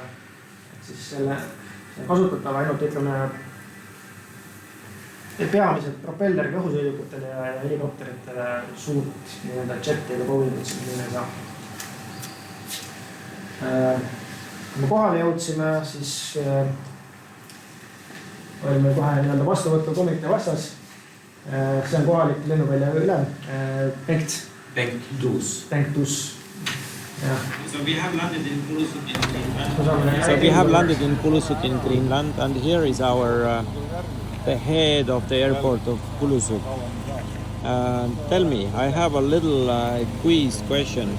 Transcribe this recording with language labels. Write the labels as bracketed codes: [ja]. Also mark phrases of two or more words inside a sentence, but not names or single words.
[et] Siis selle kasutatav ainult peamiselt propelleriga õhusõidukutele ja helikopteritele suurt jettiga Boeingit siin ei saa. Kui me kohale jõudsime, siis olime kohe vastuvõttu komitee vastas. See on kohalik lennuvälja ülem, Bengt Tuus. [en] So we have landed in Kulusuk in Greenland, and here is our the head of the airport of Kulusuk. Tell me, I have a little quiz question.